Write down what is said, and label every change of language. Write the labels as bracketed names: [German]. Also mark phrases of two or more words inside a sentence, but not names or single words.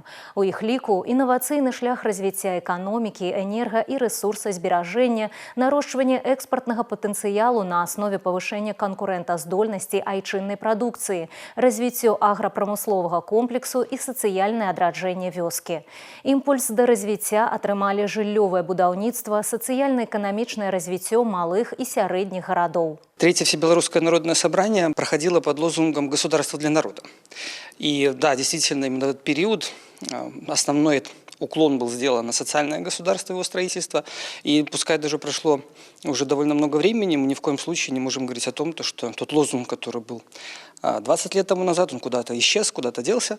[Belarusian] У іх ліку інавацыйны шлях развіцця эканомікі, энерга- і рэсурсазберажэння, нарошчванне экспартнага патэнцыялу на аснове павышэння канкурэнтаздольнасці айчыннай прадукцыі, развіццё аграпрамысловага комплексу і сацыяльнае адраджэнне вёскі. Імпульс да развіцця атрымалі жыллёвае будаўніцтва, сацыяльна-эканамічнае развіццё малых и сярэдніх городов. [Russian] Третье Всебелорусское народное собрание проходило под лозунгом «Государство для народа». И да, действительно, именно в этот период основной уклон был сделан на социальное государство, его строительство. И пускай даже прошло уже довольно много времени, мы ни в коем случае не можем говорить о том, что тот лозунг, который был 20 лет тому назад, он куда-то исчез, куда-то делся.